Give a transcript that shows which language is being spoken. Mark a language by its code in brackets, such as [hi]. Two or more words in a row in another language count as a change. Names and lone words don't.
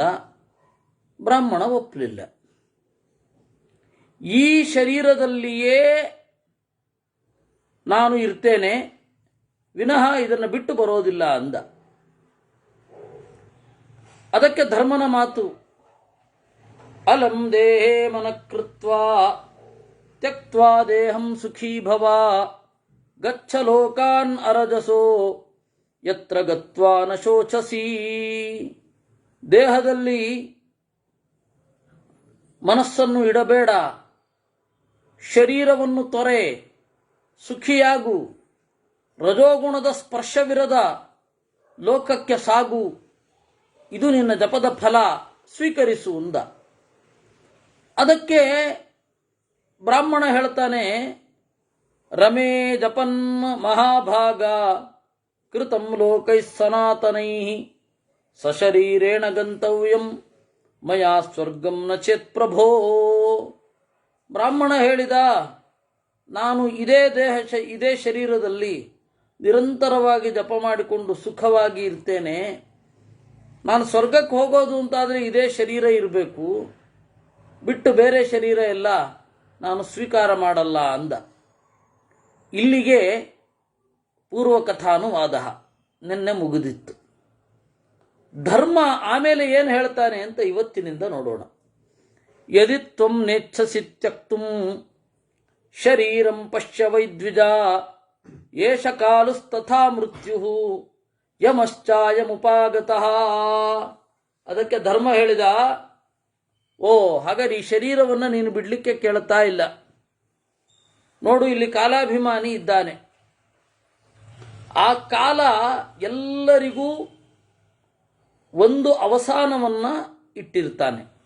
[kn] ಬ್ರಾಹ್ಮಣ ಒಪ್ಪಲಿಲ್ಲ. ಈ ಶರೀರದಲ್ಲಿಯೇ ನಾನು ಇರ್ತೇನೆ, ವಿನಃ ಇದನ್ನು ಬಿಟ್ಟು ಬರೋದಿಲ್ಲ ಅಂದ. ಅದಕ್ಕೆ ಧರ್ಮನ ಮಾತು, [sa] ಅಲಂ ದೇಹೇ ಮನಕೃತ್ವಾ ತ್ಯಕ್ತ್ವಾ ದೇಹಂ ಸುಖೀ ಭವ ಗಚ್ಚ ಲೋಕಾನ್ ಅರಜಸೋ ಯತ್ರ ಗತ್ವಾ ನ ಶೋಚಸಿ. [kn] ದೇಹದಲ್ಲಿ ಮನಸ್ಸನ್ನು ಇಡಬೇಡ, ಶರೀರವನ್ನು ತೊರೆ, ಸುಖಿಯಾಗು, ರಜೋಗುಣದ ಸ್ಪರ್ಶವಿರದ ಲೋಕಕ್ಕೆ ಸಾಗು, ಇದು ನಿನ್ನ ಜಪದ ಫಲ, ಸ್ವೀಕರಿಸು ಅಂದ. ಅದಕ್ಕೆ ಬ್ರಾಹ್ಮಣ ಹೇಳ್ತಾನೆ, [sa] ರಮೇ ಜಪನ್ ಮಹಾಭಾಗ ಕೃತಂ ಲೋಕೈ ಸನಾತನೈ ಸಶರೀರೇಣ ಗಂತವ್ಯಂ ಮಯಾ ಸ್ವರ್ಗಂ ನ ಚೇತ್ ಪ್ರಭೋ. [kn] ಬ್ರಾಹ್ಮಣ ಹೇಳಿದ, ನಾನು ಇದೇ ಶರೀರದಲ್ಲಿ ನಿರಂತರವಾಗಿ ಜಪ ಮಾಡಿಕೊಂಡು ಸುಖವಾಗಿ ಇರ್ತೇನೆ. ನಾನು ಸ್ವರ್ಗಕ್ಕೆ ಹೋಗೋದು ಅಂತಾದರೆ ಇದೇ ಶರೀರ ಇರಬೇಕು, ಬಿಟ್ಟು ಬೇರೆ ಶರೀರ ಎಲ್ಲ ನಾನು ಸ್ವೀಕಾರ ಮಾಡಲ್ಲ ಅಂದ. ಇಲ್ಲಿಗೆ ಪೂರ್ವಕಥಾನುವಾದ ನಿನ್ನೆ ಮುಗಿದಿತ್ತು. ಧರ್ಮ ಆಮೇಲೆ ಏನು ಹೇಳ್ತಾನೆ ಅಂತ ಇವತ್ತಿನಿಂದ ನೋಡೋಣ. [sa] ಯದಿ ತ್ವಂ ನೇಚ್ಛಸಿ ತ್ಯಕ್ತುಂ ಶರೀರಂ ಪಶ್ಯ ವೈದ್ವಿಜ ಏಷ ಕಾಲಸ್ತಥಾ ಮೃತ್ಯು ಯಮಶ್ಚಾಯಮುಪಾಗತಃ. [kn] ಅದಕ್ಕೆ ಧರ್ಮ ಹೇಳಿದ, ಓ ಹಾಗಾದ್ರೆ ಈ ಶರೀರವನ್ನು ನೀನು ಬಿಡಲಿಕ್ಕೆ ಕೇಳ್ತಾ ಇಲ್ಲ. ನೋಡು, ಇಲ್ಲಿ ಕಾಲಾಭಿಮಾನಿ ಇದ್ದಾನೆ. ಆ ಕಾಲ ಎಲ್ಲರಿಗೂ ಒಂದು ಅವಸಾನವನ್ನು ಇಟ್ಟಿರ್ತಾನೆ.